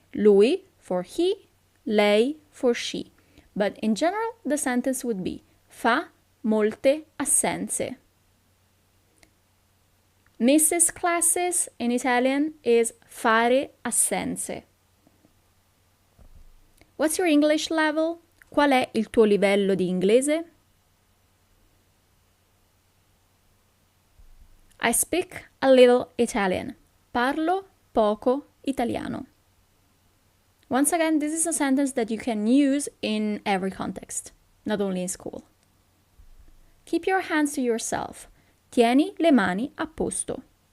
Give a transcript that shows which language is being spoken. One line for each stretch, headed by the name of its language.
English: Lui for he, lei for she. But in general, the sentence would be
Italian: fa molte assenze.
English: Misses classes in Italian is
Italian: fare assenze.
English: What's your English level?
Italian: Qual è il tuo livello di inglese?
English: I speak a little Italian.
Italian: Parlo poco italiano.
English: Once again, this is a sentence that you can use in every context, not only in school. Keep your hands to yourself.
Italian: Tieni le mani a posto.